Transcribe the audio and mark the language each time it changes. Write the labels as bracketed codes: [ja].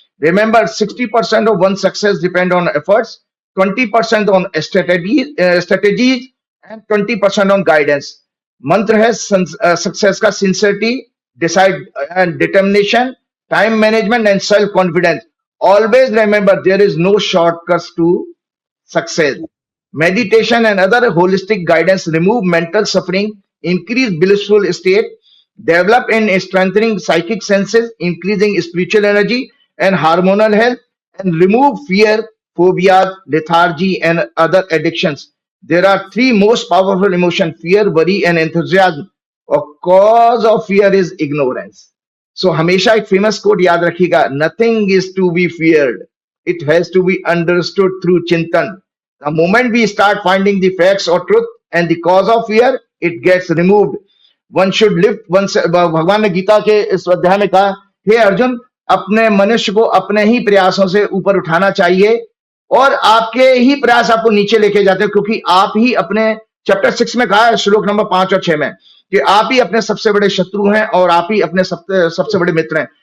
[en] Remember, 60% of one's success depend on efforts, 20% on strategies, and 20% on guidance. [hi] मंत्र है [en] Success का sincerity, decide and determination, time management and self confidence. Always remember, there is no shortcuts to success. Meditation and other holistic guidance remove mental suffering, increase blissful state, develop and strengthening psychic senses, increasing spiritual energy and hormonal health, and remove fear, phobia, lethargy, and other addictions. There are three most powerful emotions: fear, worry, and enthusiasm. A cause of fear is ignorance. So [hi] हमेशा एक famous quote याद रखिएगा, [en] Nothing is to be feared, it has to be understood through चिंतन. The moment we start finding the facts और truth and the cause of fear, it gets removed. One should lift one. [hi] भगवान ने गीता के इस अध्याय में कहा, हे अर्जुन, अपने मनुष्य को अपने ही प्रयासों से ऊपर उठाना चाहिए, और आपके ही प्रयास आपको नीचे लेके जाते हैं, क्योंकि आप ही अपने, चैप्टर 6 में कहा है, श्लोक नंबर 5 और 6 में, कि आप ही अपने सबसे बड़े शत्रु हैं और आप ही अपने सबसे बड़े मित्र हैं.